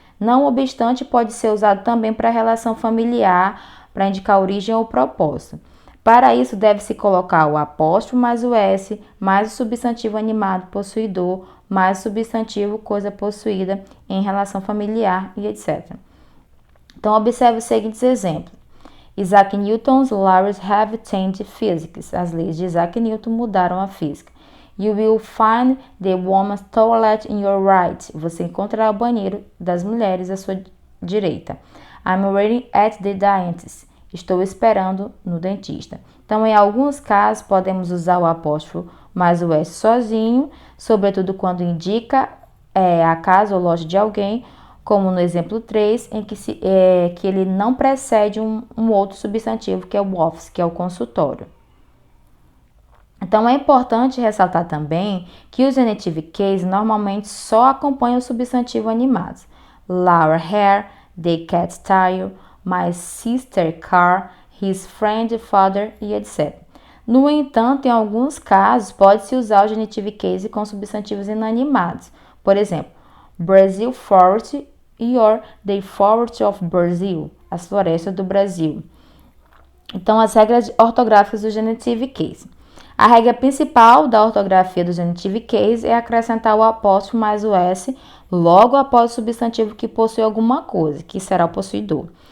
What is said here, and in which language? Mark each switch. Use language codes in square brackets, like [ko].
[pt] Não obstante, pode ser usado também para relação familiar, para indicar origem ou propósito. Para isso, deve-se colocar o apóstrofo mais o s, mais o substantivo animado possuidor, mais o substantivo coisa possuída em relação familiar e etc. Então, observe os seguintes exemplos. [en] Isaac Newton's laws have changed physics. [pt] As leis de Isaac Newton mudaram a física. [en] You will find the woman's toilet in your right. [pt] Você encontrará o banheiro das mulheres à sua direita. [en] I'm waiting at the dentist. [pt] Estou esperando no dentista. Então, em alguns casos, podemos usar o apóstrofo mais o s sozinho, sobretudo quando indica a casa ou loja de alguém, como no exemplo 3, em que ele não precede um outro substantivo, que é o office, que é o consultório. Então, é importante ressaltar também que os genitive case normalmente só acompanham o substantivo animados. [en] Laura hair, the cat tire, my sister car, his friend father e etc. [pt] No entanto, em alguns casos, pode-se usar o genitive case com substantivos inanimados. Por exemplo, [en] Brazil forest or the forest of Brazil, [pt] as florestas do Brasil. Então, as regras ortográficas do genitive case. A regra principal da ortografia do genitive case é acrescentar o apóstrofo mais o s logo após o substantivo que possui alguma coisa, que será o possuidor.